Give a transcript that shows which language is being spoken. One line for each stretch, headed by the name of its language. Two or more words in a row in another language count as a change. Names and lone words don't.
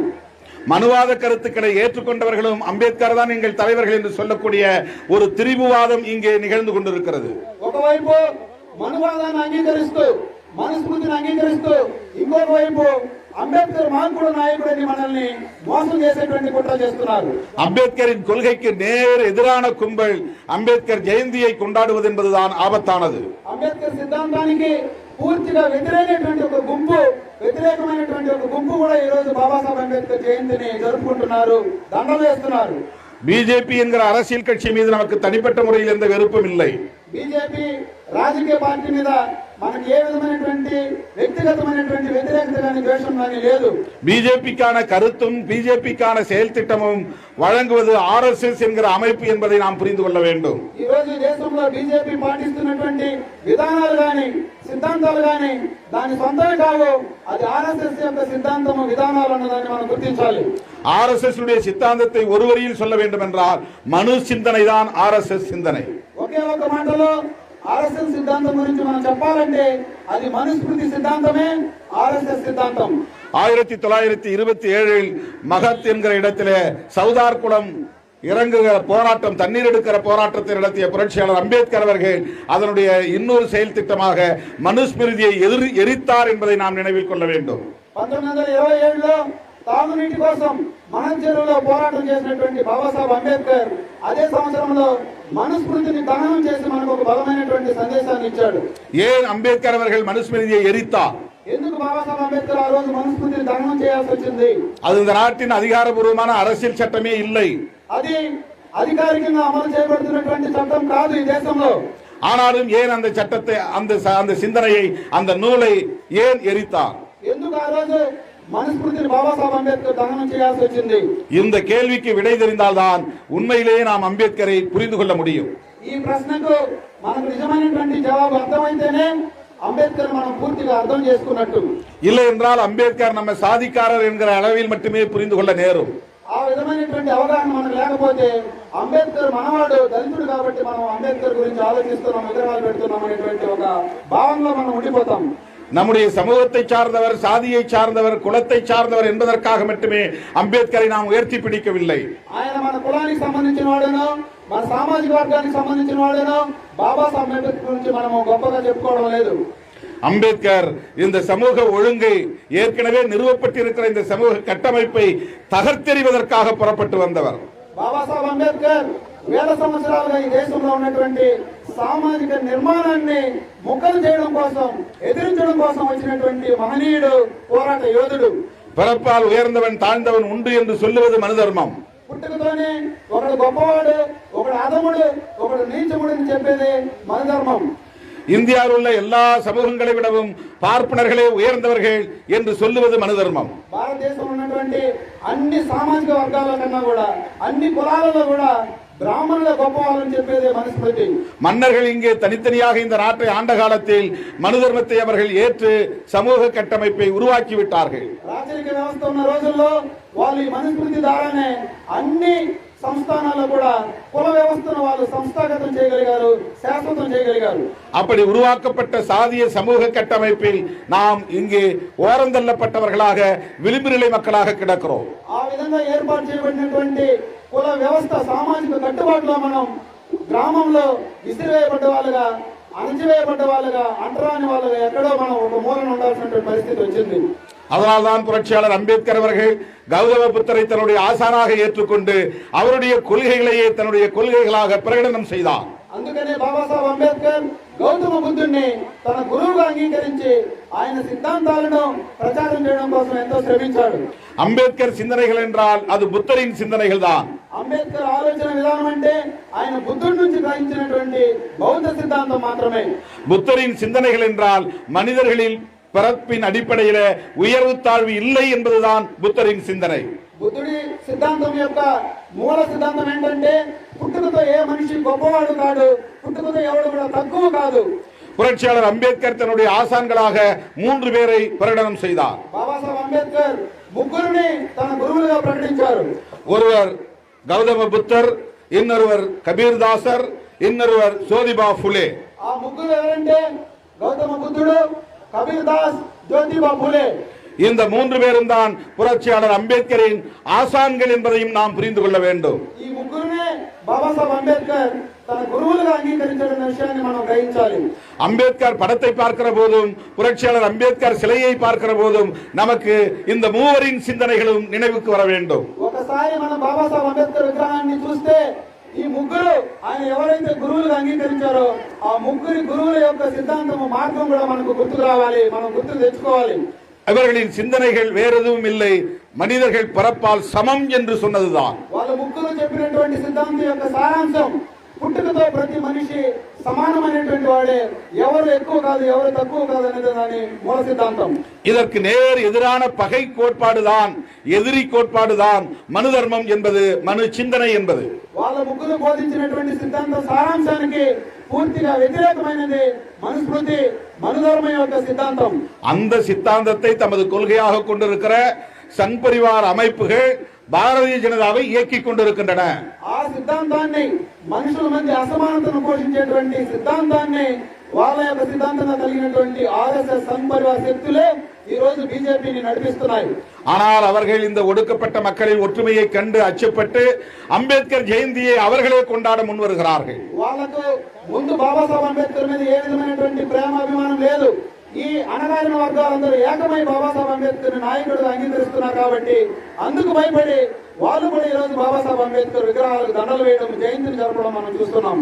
Tamil: மனுவாத கருத்துக்களை ஏற்றுக்கொண்டவர்களும் அம்பேத்கர் தான் எங்கள் தலைவர்கள் என்று சொல்லக்கூடிய ஒரு திரிபுவாதம் இங்கே நிகழ்ந்து கொண்டிருக்கிறது.
Telugu: ఒకవైపు మనువాదాన్ని అంగీకరిస్తూ, మనుస్మృతిని అంగీకరిస్తూ, ఇంకొక వైపు అంబేద్కర్ మాకుడు నాయకుడిని మనల్ని మోసం చేసేటువంటి కుట్ర చేస్తున్నారు.
Tamil: அம்பேத்கரின் கொள்கைக்கு நேர் எதிரான கும்பல் அம்பேத்கர் ஜெயந்தியை கொண்டாடுவது என்பதுதான் ஆபத்தானது.
Telugu: అంబేద్కర్ సిద్ధాంతానికి పూర్తిగా వ్యతిరేకమైనటువంటి ఒక గుంపు కూడా ఈ రోజు బాబాసాహెబ్ అంబేద్కర్ జయంతిని జరుపుకుంటున్నారు, దండలు వేస్తున్నారు.
Tamil: பிஜேபி என்கிற அரசியல் கட்சி மீது நமக்கு தனிப்பட்ட முறையில் எந்த வெறுப்பும் இல்லை.
Telugu: బీజేపీ రాజకీయ పార్టీ మీద మనకి ఏ విధమైనటువంటి వ్యక్తిగతమైనటువంటి వ్యతిరేకత కానీ ద్వేషం కానీ లేదు.
Tamil: பிஜேபிக்கான கருத்தும் பிஜேபிக்கான செயல் திட்டமும் வழங்குவது ஆர்எஸ்எஸ் என்கிற அமைப்பு என்பதை நாம் புரிந்து கொள்ள வேண்டும்.
Telugu: ఈ రోజు దేశంలో బీజేపీ పాటిస్తున్నటువంటి విధానాలు కానీ సిద్ధాంతాలు కానీ దాని సొంతమే కావు, అది ఆర్ఎస్ఎస్ యొక్క సిద్ధాంతము విధానాలు అన్నదాన్ని మనం గుర్తించాలి.
Tamil: ஆர்எஸ்எஸ் உடைய சித்தாந்தத்தை ஒரு வரியில் சொல்ல வேண்டும் என்றால் மனு சிந்தனை தான் ஆர்எஸ்எஸ் சிந்தனை.
Telugu: ఒకే ఒక మాటలో ఆర్ఎస్ఎస్ సిద్ధాంతం గురించి మనం చెప్పాలంటే అది మనుస్మృతి సిద్ధాంతమే ఆర్ఎస్ఎస్ సిద్ధాంతం.
Tamil: 1927 மகத் என்கிற இடத்திலே சவுதார் குளம் இறங்குகிற போராட்டம், தண்ணீர் எடுக்கிற போராட்டத்தை நடத்திய புரட்சியாளர் அம்பேத்கர் அவர்கள் அதனுடைய இன்னொரு செயல் திட்டமாக மனுஸ்மிருதியை எரித்தார் என்பதை நாம் நினைவில் கொள்ள வேண்டும்.
Telugu: 1927లో తాగునీటి కోసం మన చెరువులో పోరాటం చేసినటువంటి బాబాసాహెబ్ అంబేద్కర్ అదే సంవత్సరంలో మనుస్మృతిని దహనం చేసి మనకు ఒక బలమైనటువంటి సందేశాన్ని ఇచ్చాడు.
Tamil: ஏன் அம்பேத்கர் அவர்கள் மனுஸ்மிருதியை எரித்தார்?
Telugu: ఎందుకు బాబాసాహెబ్ అంబేద్కర్ ఆ రోజు మనుస్మృతిని దహనం చేయాల్సి వచ్చింది?
Tamil: அது இந்த நாட்டின் அதிகாரபூர்வமான அரசியல் சட்டமே இல்லை.
Telugu: అది అధికారికంగా అమలు చేయబడుతున్నటువంటి చట్టం కాదు ఈ దేశంలో.
Tamil: ஆனாலும் ஏன் அந்த சட்டத்தை அந்த சிந்தனையை அந்த நூலை ஏன் எரித்தார்?
Telugu: ఎందుకు ఆ రోజు మనుస్మృతిని బాబాసాహెబ్ అంబేద్కర్ దహనం చేయాల్సి వచ్చింది?
Tamil: இந்த கேள்விக்கு விடை தெரிந்தால்தான் உண்மையிலேயே நாம் அம்பேத்கரை புரிந்து கொள்ள முடியும்.
Telugu: ఈ ప్రశ్నకు మనకు నిజమైనటువంటి జవాబు అర్థమైతేనే అంబేద్కర్ మనం పూర్తిగా అర్థం చేసుకున్నట్టు.
Tamil: இல்லை என்றால் அம்பேத்கர் நம்ம சாதிக்காரர் என்கிற அளவில் மட்டுமே புரிந்து கொள்ள நேரும்.
Telugu: ఆ విధమైనటువంటి అవగాహన మనకు లేకపోతే అంబేద్కర్ మనవాడు దళితుడు కాబట్టి మనం అంబేద్కర్ గురించి ఆలోచిస్తున్నాం, విగ్రహాలు పెడుతున్నాం అనేటువంటి ఒక భావంలో మనం ఉండిపోతాం.
Tamil: நம்முடைய சமூகத்தை சார்ந்தவர், சாதியை சார்ந்தவர், குலத்தை சார்ந்தவர் என்பதற்காக மட்டுமே அம்பேத்கரை நாம் உயர்த்தி பிடிக்கவில்லை.
Telugu: ఆయన మన కులానికి సంబంధించిన వాడేనో, మన సామాజిక వర్గానికి సంబంధించిన వాడేనో బాబాసాహెబ్ అంబేద్కర్ గురించి మనం గొప్పగా చెప్పుకోవడం లేదు.
Tamil: அம்பேத்கர் இந்த சமூக ஒழுங்கை, ஏற்கனவே நிறுவப்பட்டிருக்கிற இந்த சமூக கட்டமைப்பை தகர்த்தெறிவதற்காக புறப்பட்டு வந்தவர்.
Telugu: బాబాసాహెబ్ అంబేద్కర్ వేల సంవత్సరాలుగా ఈ దేశంలో ఉన్నటువంటి సామాజిక నిర్మాణాన్ని ముక్కలు చేయడం కోసం, ఎదిరించడం కోసం వచ్చినటువంటి మహనీయుడు, పోరాట యోధుడు.
Tamil: பிறப்பால் உயர்ந்தவன் தாழ்ந்தவன் உண்டு என்று சொல்லுவது மனுதர்மம்.
Telugu: పుట్టుకతోనే ఒకడు గొప్పవాడు, ఒకడు అధముడు, ఒకడు నీచముడు అని చెప్పేది మనుధర్మం.
Tamil: இந்தியாவில் உள்ள எல்லா சமூகங்களை விடவும் பார்ப்பனர்களே உயர்ந்தவர்கள் என்று சொல்லுவது மனுதர்மம்.
Telugu: భారతదేశంలో ఉన్నటువంటి అన్ని సామాజిక వర్గాల కన్నా కూడా, అన్ని కులాలలో కూడా பிராமணர்கள గొప్పవాళ్ళని చెప్పేదే మనుస్మృతి.
Tamil: மன்னர்கள் இங்கே தனித்தனியாக இந்த நாட்டை ஆண்ட காலத்தில் மனு தர்மத்தை அவர்கள் ஏற்று சமூக கட்டமைப்பை உருவாக்கி விட்டார்கள்.
Telugu: రాజరిక వ్యవస్థ ఉన్న రోజుల్లో వాళ్ళు ఈ మనుస్మృతి ద్వారానే అన్ని సంస్థానాల్లో కూడా కుల వ్యవస్థను వాళ్ళు సంస్థాగతం చేయగలిగారు, శాశ్వతం చేయగలిగారు.
Tamil: அப்படி உருவாக்கப்பட்ட சாதிய சமூக கட்டமைப்பில் நாம் இங்கே ஓரந்தள்ளப்பட்டவர்களாக, விளிம்பு நிலை மக்களாக கிடக்கிறோம்.
Telugu: ఆ విధంగా ఏర్పాటు చేయబడినటువంటి కుల వ్యవస్థ, సామాజిక కట్టుబాటులో మనం గ్రామంలో విసిరివేయబడ్డ వాళ్ళుగా, అణచివేయబడ్డ వాళ్ళుగా, అంటరాని వాళ్ళుగా ఎక్కడో మనం ఒక మూలన ఉండాల్సినటువంటి పరిస్థితి వచ్చింది.
Tamil: அதனால்தான் புரட்சியாளர் அம்பேத்கர் அவர்கள் கௌதம புத்தரை தன்னுடைய ஆசானாக ஏற்றுக்கொண்டு அவருடைய கொள்கைகளையே தன்னுடைய கொள்கைகளாக பிரகடனம் செய்தார்.
Telugu: అందుకనే బాబాసాహెబ్ అంబేద్కర్ గౌతమ బుద్ధుడిని తన గురువుగా అంగీకరించి ఆయన సిద్ధాంతాలను ప్రచారం చేయడం కోసం ఎంతో శ్రమించాడు.
Tamil: அம்பேத்கர் சிந்தனைகள் என்றால் அது புத்தரின் சிந்தனைகள் தான்.
Telugu: అంబేద్కర్ ఆలోచన విధానం అంటే ఆయన బుద్ధుడి నుంచి గ్రహించినటువంటి బౌద్ధ సిద్ధాంతం మాత్రమే.
Tamil: புத்தரின் சிந்தனைகள் என்றால் மனிதர்களில் பிறப்பின் அடிப்படையில உயர்வு தாழ்வு இல்லை என்பதுதான் புத்தரின் சிந்தனை.
Telugu: బుద్ధుడి సిద్ధాంతం యొక్క మూల సిద్ధాంతం ఏంటంటే పుట్టుకతో ఏ మనిషి గొప్పవాడు కాడు, పుట్టుకతో ఎవడు కూడా తక్కువ కాదు.
Tamil: புரட்சியாளர் அம்பேத்கர் தன்னுடைய ஆசான்களாக 3 பேரை பிரகடனம் செய்தார்.
Telugu: బాబాసాహెబ్ అంబేద్కర్ ముగ్గురిని తన గురువులుగా ప్రకటించారు.
Tamil: ஒருவர் கௌதம புத்தர், இன்னொருவர் கபீர்தாசர், இன்னொருவர் ஜோதிபா ஃபுலே.
Telugu: ఆ ముగ్గురు ఎవరంటే గౌతమ బుద్ధుడు, కబీర్ దాస్, జ్యోతిబా ఫులే.
Tamil: இந்த 3 பேரும் தான் புரட்சியாளர் அம்பேத்கரின் ஆசான்கள் என்பதையும் நாம் புரிந்து கொள்ள வேண்டும்.
Telugu: ఈ ముగ్గురునే బాబాసాహెబ్ అంబేద్కర్ తన గురువులుగా అంగీకరించిన విషయాన్ని మనం గ్రహించాలి.
Tamil: அம்பேத்கர் படத்தை பார்க்கிற போதும், புரட்சியாளர் அம்பேத்கர் சிலையை பார்க்கிற போதும் நமக்கு இந்த மூவரின் சிந்தனைகளும் நினைவுக்கு வர வேண்டும்.
Telugu: ఒకసారి మనం బాబాసాహెబ్ అంబేద్కర్ విగ్రహాన్ని చూస్తే ఈ ముగ్గురు ఆయన ఎవరైతే గురువులుగా అంగీకరించారో ఆ ముగ్గురి గురువుల యొక్క సిద్ధాంతము, మార్గం కూడా మనకు గుర్తుకు రావాలి, మనం గుర్తుకు తెచ్చుకోవాలి.
Tamil: அவர்களின் சிந்தனைகள் வேற எதுவும் இல்லை, மனிதர்கள் பிறப்பால் சமம் என்று சொன்னதுதான்.
Telugu: వాళ్ళ ముగ్గురు చెప్పినటువంటి సిద్ధాంతం యొక్క సారాంశం పుట్టుకతో ప్రతి మనిషి సమానమైనటువంటి వాడే, ఎవరు ఎక్కువ కాదు, ఎవరు తక్కువ కాదు అనేది దాని మూల సిద్ధాంతం.
Tamil: இதற்கு நேர் எதிரான பகை கோட்பாடுதான், எதிரி கோட்பாடுதான் மனு தர்மம் என்பது, மனு சிந்தனை என்பது.
Telugu: వాళ్ళ ముగ్గురు బోధించినటువంటి సిద్ధాంత సారాంశానికి పూర్తిగా వ్యతిరేకమైనది మనుస్మృతి, మనుధర్మం యొక్క సిద్ధాంతం.
Tamil: அந்த சித்தாந்தத்தை தமது கொள்கையாக கொண்டிருக்கிற சங் பரிவார் அமைப்புகள் பாரதிய ஜனதாவை இயக்கிக் கொண்டிருக்கின்றன.
Telugu: ఆ సిద్ధాంతాన్ని, మనుషుల మధ్య అసమానతను పోషించేటువంటి సిద్ధాంతాన్ని వాళ్ళ యొక్క సిద్ధాంతంగా కలిగినటువంటి ఆర్ఎస్ఎస్ సంఘ్ పరివార్ శక్తులే ఈ రోజు బీజేపీని నడిపిస్తున్నాయి.
Tamil: ஆனால் அவர்கள் இந்த ஒடுக்கப்பட்ட மக்களின் ஒற்றுமையை கண்டு அச்சப்பட்டு அம்பேத்கர் ஜெயந்தியை அவர்களே கொண்டாட முன் வருகிறார்கள்.
Telugu: వాళ్ళకు ముందు బాబాసాహెబ్ అంబేద్కర్ మీద ఏ విధమైనటువంటి ప్రేమ, అభిమానం లేదు. ఈ అణగారిన వర్గాలందరూ ఏకమై బాబాసాహెబ్ అంబేద్కర్ నాయకుడిగా అంగీకరిస్తున్నారు కాబట్టి అందుకు భయపడి వాళ్ళు కూడా ఈ రోజు బాబాసాహెబ్ అంబేద్కర్ విగ్రహాలకు దండలు వేయడం, జయంతిని జరపడం మనం చూస్తున్నాం.